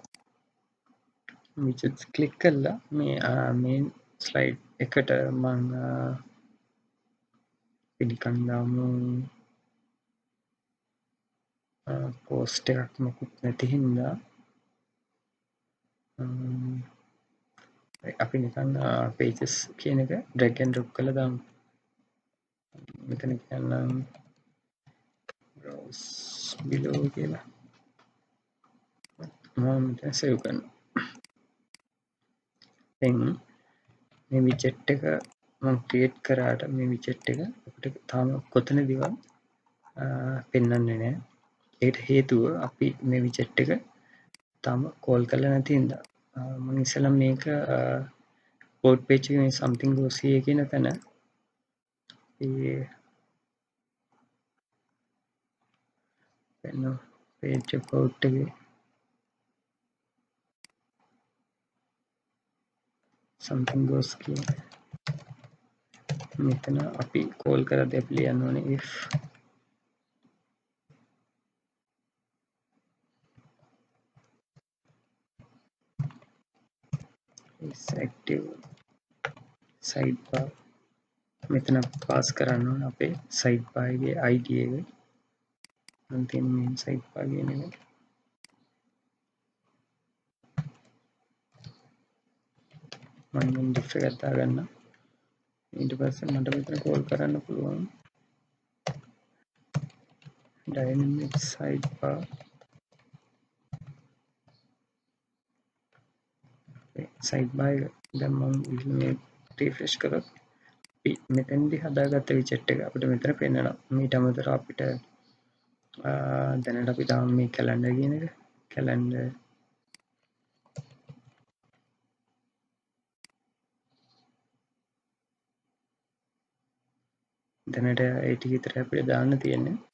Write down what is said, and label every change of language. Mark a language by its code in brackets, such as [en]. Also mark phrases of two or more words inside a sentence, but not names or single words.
[en] widgets click [si] කරලා මේ [en] main slide [si] එකට මම පිළිකන් දාමු post එකක් මොකුත් නැති හින්දා අපි නිකන් pages කියන එක [en] drag and drop [si] කරලා දාමු. මෙතන කියන්නම් [en] browse below [si] කියලා මම මෙතන save කරනවා. දැන් මේ widget එක මම create කරාට මේ widget එක අපිට තාම කොතනදීවත් පෙන්වන්නේ නැහැ. ඒකට හේතුව අපි මේ widget එක තාම call කරලා නැති හින්දා. මම ඉස්සෙල්ලා මේක [en] code page [si] එකේ මේ [en] something goes here [si] කියන තැන පෙන්වන [en] page about [si] එකේ [en] something goes [si] කියන මෙතන අපි call කරද්දී අපි ලියන්න ඕනේ if [en] is active sidebar [si] මෙතන පාස් කරන්න ඕන අපේ sidebar එකේ ID එක මම තියෙන [en] main sidebar [si] කියන එක මම diff එකක් දාගන්න ඊට පස්සේ මට මෙතන call කරන්න පුළුවන් [en] dynamic sidebar sidebar [si] එක දැන් මම මේ refresh කරොත් මෙතෙන්දී හදාගත්ත widget එක අපිට මෙතන පෙන්නනවා ඊට අමතරව අපිට දැනට අපි තාම මේ calendar කියන එක calendar දැනට ඒ ටික විතරයි අපිට දාන්න තියෙන්නේ